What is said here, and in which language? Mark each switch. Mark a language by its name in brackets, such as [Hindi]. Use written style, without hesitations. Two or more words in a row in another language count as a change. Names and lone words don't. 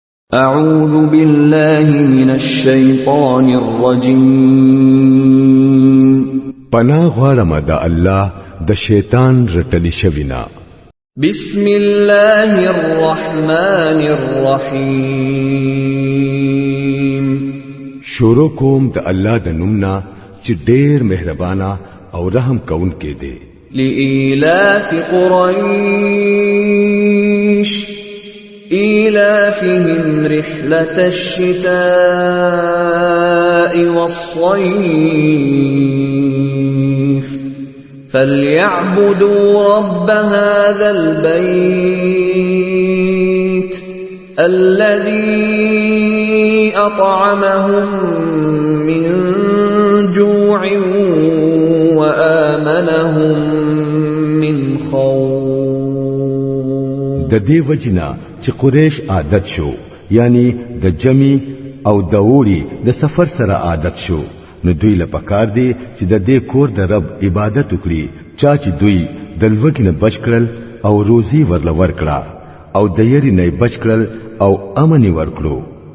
[Arabic] أعوذ بالله من الشيطان الرجيم [Pashto] پناه غواړم د الله د شیطان رټلی شوینا [Arabic] بسم الله الرحمن الرحيم [Pashto] شروع کوم د الله د نومنا چې ډېر مهربانا او رحم کونکي دی [Arabic] لإيلاف قريش إيلافهم رحلة الشتاء والصيف فليعبدوا رب هذا البيت الذي أطعمهم من جوع وآمنهم من خوف [Pashto] د دې وجنا چې قریش عادت شو یعنی د جمی او د وړي د سفر سره عادت شو نو دوی لپاره دي چې د دې کور د رب عبادت وکړي چې دوی د لوګي نه بچ کړل او روزي ورلور کړه او د یری نه بچ کړل او امن ورکړو